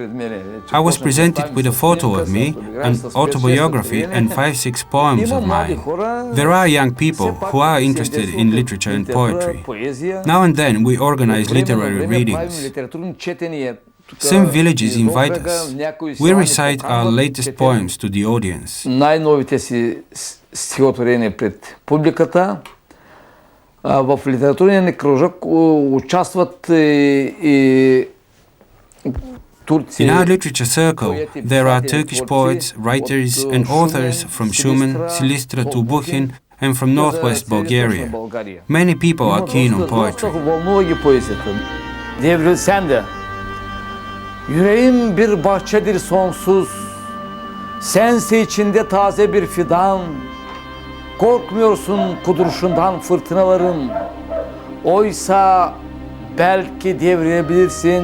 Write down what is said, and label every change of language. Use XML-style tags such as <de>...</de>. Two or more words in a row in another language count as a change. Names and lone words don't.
<en>I was presented with a photo of me, an autobiography, and 5-6 poems of mine. There are young people who are interested in literature and poetry. Now and then we organize literary readings. Some villages invite us. We recite our latest poems to the audience.</en> <bg>Стихотворение пред публиката. В литературния кръжок участват и турци.</bg> <en>In our literature circle, there are Turkish poets, writers and authors from Shumen, Silistra to Bukhin and from northwest Bulgaria. Many people are keen on poetry.</en> <tr>Devrilsen de yüreğim bir bahçedir sonsuz. Sense içinde taze bir fidan. Korkmuyorsun kuduruşundan fırtınaların. Oysa belki devrilebilirsin.</tr>